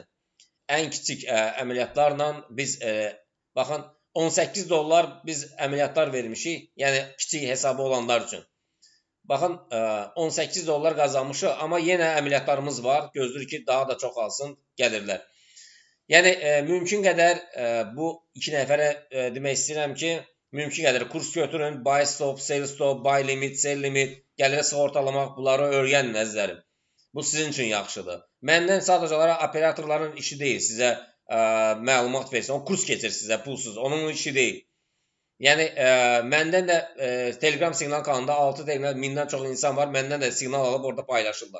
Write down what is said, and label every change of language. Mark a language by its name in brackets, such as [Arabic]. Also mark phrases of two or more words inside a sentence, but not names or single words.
[Azerbaijani] Ən kiçik əməliyyatlarla biz, baxın, 18 dollar biz əməliyyatlar vermişik, yəni kiçik hesabı olanlar üçün. Baxın, 18 dollar qazanmışıq, amma yenə əməliyyatlarımız var, gözləyir ki, daha da çox alsın gəlirlər. Yəni, mümkün qədər bu iki nəfərə demək istəyirəm ki, mümkün qədər kurs götürün, [English] buy stop, sell stop, buy limit, sell limit, [Azerbaijani] gəlirə sığortalamaq, bunları öyrənin əzizlərim. Bu sizin üçün yaxşıdır. Məndən sadəcə olaraq operatorların işi deyil, sizə məlumat versin, o kurs keçir sizə pulsuz, onun işi deyil. Yəni, məndən də Telegram siqnal kanalında 6 Telegram 1000-dən çox insan var, məndən də siqnal alıb orada paylaşırlar.